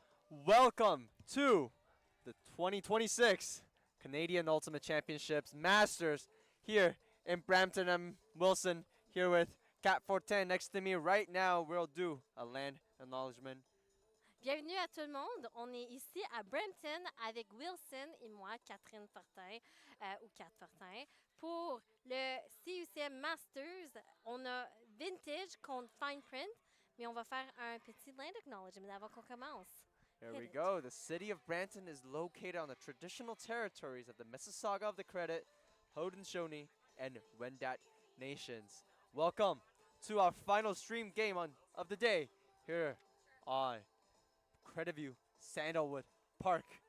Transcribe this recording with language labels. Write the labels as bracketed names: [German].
[English] Welcome to the 2026 Canadian Ultimate Championships Masters here in Brampton. I'm Wilson here with Cat 410 next to me right now. We'll do a land acknowledgement. [French] Bienvenue à tout le monde. On est ici à Brampton avec Wilson et moi, Catherine Fortin, ou Cat Fortin, pour le CUC Masters. On a Vintage contre Fine Print, mais on va faire un petit land acknowledgement avant qu'on commence. Here Hit we it. go. [English] The city of Brampton is located on the traditional territories of the Mississauga of the Credit, Haudenosaunee, and Wendat nations. Welcome to our final stream game of the day here on Creditview Sandalwood Park.